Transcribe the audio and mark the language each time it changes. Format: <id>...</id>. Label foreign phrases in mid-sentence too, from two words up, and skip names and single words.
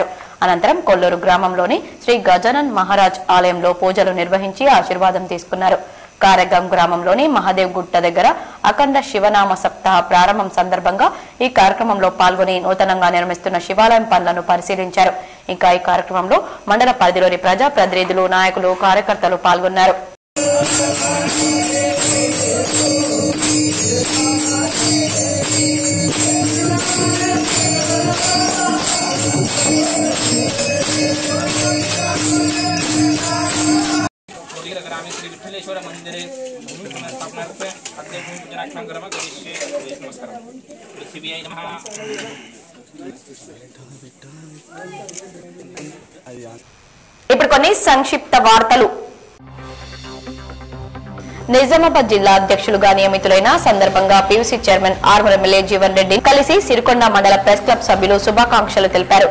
<te>అనంతరం కొల్లూరు గ్రామంలోని శ్రీ గజానన్ మహారాజ్ ఆలయంలో పూజలు నిర్వహించి ఆశీర్వాదం తీసుకున్నారు. కారగం గ్రామంలోని మహాదేవ్ గుట్ట దగ్గర అఖండ శివనామ సప్తాహ ప్రారంభం సందర్భంగా ఈ కార్యక్రమంలో పాల్గొని నూతనంగా నిర్మిస్తున్న శివాలయం పనులను పరిశీలించారు. ఇంకా ఈ కార్యక్రమంలో మండల పరిధిలోని ప్రజా ప్రతినిధులు, నాయకులు, కార్యకర్తలు పాల్గొన్నారు.</te> <sa>ग्रामे श्री विठलेश्वर मंदिरे स्थापनार्थ अद्य पूजनाख्यं कर्म करिष्ये. नमस्कारः. पृथिव्यै नमः.</sa> <te>ఇప్పుడు కొన్ని సంక్షిప్త వార్తలు. నిజామాబాద్ జిల్లా అధ్యక్షులుగా నియమితులైన సందర్భంగా పీయూసీ చైర్మన్ ఆర్మూర్ ఎమ్మెల్యే జీవన్ రెడ్డి కలిసి సిరికొండ మండల ప్రెస్ క్లబ్ సభ్యులు శుభాకాంక్షలు తెలిపారు.</te>